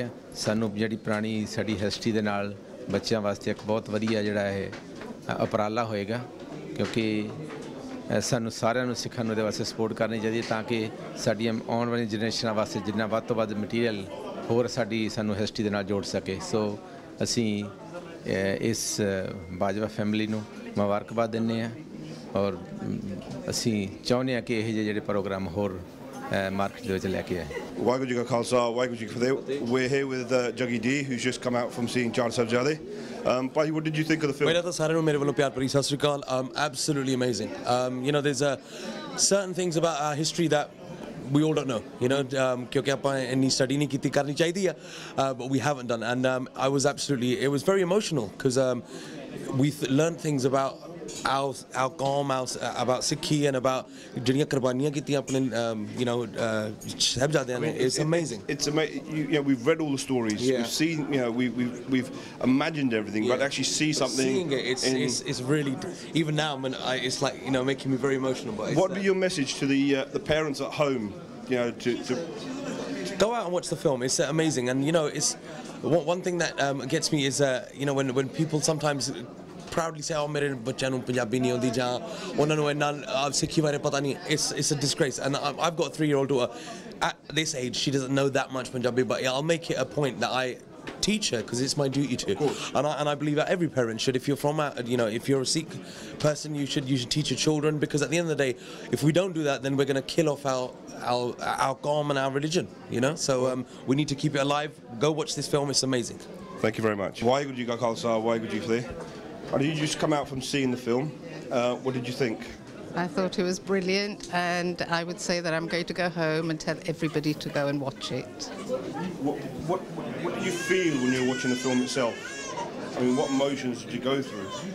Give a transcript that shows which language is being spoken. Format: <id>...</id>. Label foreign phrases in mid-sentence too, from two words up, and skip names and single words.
<pa>ਹੈ ਸਾਨੂੰ ਜਿਹੜੀ ਪੁਰਾਣੀ ਸਾਡੀ ਹਿਸਟਰੀ ਦੇ ਨਾਲ ਬੱਚਿਆਂ ਵਾਸਤੇ ਇੱਕ ਬਹੁਤ ਵਧੀਆ ਜਿਹੜਾ ਇਹ ਉਪਰਾਲਾ ਹੋਏਗਾ ਕਿਉਂਕਿ ਸਾਨੂੰ ਸਾਰਿਆਂ ਨੂੰ ਸਿੱਖਣ ਨੂੰ ਇਹਦੇ ਵਾਸਤੇ ਸਪੋਰਟ ਕਰਨੀ ਚਾਹੀਦੀ ਤਾਂ ਕਿ ਸਾਡੀਆਂ ਆਉਣ ਵਾਲੀਆਂ ਜਨਰੇਸ਼ਨਾਂ ਵਾਸਤੇ ਜਿੰਨਾ ਵੱਧ ਤੋਂ ਵੱਧ ਮਟੀਰੀਅਲ ਹੋਰ ਸਾਨੂੰ ਹਿਸਟਰੀ ਦੇ ਨਾਲ ਜੋੜ ਸਕੇ ਸੋ ਅਸੀਂ ਇਸ ਬਾਜਵਾ ਫੈਮਿਲੀ ਨੂੰ ਮੁਬਾਰਕਬਾਦ ਦਿੰਦੇ ਹਾਂ ਔਰ ਅਸੀਂ ਚਾਹੁੰਦੇ ਹਾਂ ਕਿ ਇਹ ਜਿਹੜੇ ਪ੍ਰੋਗਰਾਮ ਹੋਰ ਮਾਰਕੀਟ ਦੇ ਵਿੱਚ ਲੈ ਕੇ ਆਏ ਵਾਹਿਗੁਰੂ ਜੀ ਕਾ ਖਾਲਸਾ ਵਾਹਿਗੁਰੂ ਜੀ ਕੀ ਫਤਿਹ</pa> <en>we're here with Juggy D who's just come out from seeing Chaar Sahibzaade Bhai, what did you think of the film?</en> <pa>ਪਹਿਲਾਂ ਤਾਂ ਸਾਰਿਆਂ ਨੂੰ ਮੇਰੇ ਵੱਲੋਂ ਪਿਆਰ ਭਰੀ ਸਤਿ ਸ਼੍ਰੀ ਅਕਾਲ</pa> <en>absolutely amazing you know there's certain things about our history that we all don't know you know</en> <pa>ਕਿਉਂਕਿ ਆਪਾਂ ਇੰਨੀ ਸਟੱਡੀ ਨਹੀਂ ਕੀਤੀ ਕਰਨੀ ਚਾਹੀਦੀ ਆ</pa> <en>but we haven't done and I was absolutely it was very emotional because we learned things about our qawm about Sikhi and about</en> <pa>ਜਿਹੜੀਆਂ ਕੁਰਬਾਨੀਆਂ ਕੀਤੀਆਂ ਆਪਣੇ</pa> <en>you know</en> <pa>ਸਾਹਿਬਜ਼ਾਦਿਆਂ ਨੇ</pa> <en>it's amazing it's amazing you know we've read all the stories we've seen you know we've imagined everything but actually see something seeing it it's really even now it's like you know making me very emotional but what would be your message to the parents at home you know to go out and watch the film it's amazing and you know it's one thing that gets me is you know when people sometimes proudly say oh</en> <pa>ਮੇਰੇ ਬੱਚੇ ਨੂੰ ਪੰਜਾਬੀ ਨਹੀਂ ਆਉਂਦੀ ਜੀ ਉਹਨਾਂ ਨੂੰ ਇੰਨਾ ਸਿੱਖੀ ਬਾਰੇ ਪਤਾ ਨਹੀਂ</pa> <en>it's a disgrace and I've got a 3-year-old daughter at this age she doesn't know that much Punjabi but I'll make it a point that I teach her because it's my duty to and I believe that every parent should if you're from you know if you're a Sikh person you should teach your children because at the end of the day if we don't do that then we're going to kill off our qawm and our religion you know so we need to keep it alive go watch this film it's amazing thank you very much</en> <pa>ਵਾਹਿਗੁਰੂ ਜੀ ਕਾ ਖਾਲਸਾ ਵਾਹਿਗੁਰੂ ਜੀ ਕੀ ਫਤਿਹ</pa> <en>Did you just come out from seeing the film? What did you think? I thought it was brilliant and I would say that I'm going to go home and tell everybody to go and watch it. What did you feel when you were watching the film itself? I mean, what emotions did you go through?</en>